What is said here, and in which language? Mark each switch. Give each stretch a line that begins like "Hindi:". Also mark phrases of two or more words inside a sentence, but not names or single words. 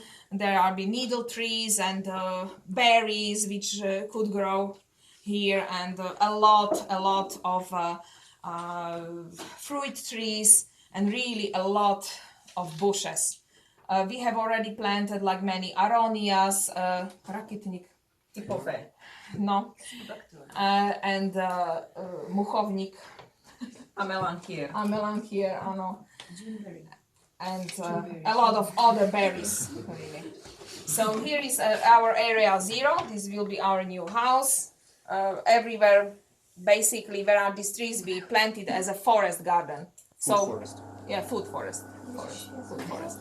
English: There are the needle trees and berries which could grow here, and a lot of fruit trees, and really a lot of bushes. We have already planted like many aronias,
Polish: rakitnik, typowe, no,
English: and muchownik, Amelanchier. amelanchier, ano, and a lot of other berries, really. So here is our area 0. This will be our new house. Everywhere, basically, where are these trees, we planted as a forest garden. So, Food forest. Yeah, food forest. Food forest.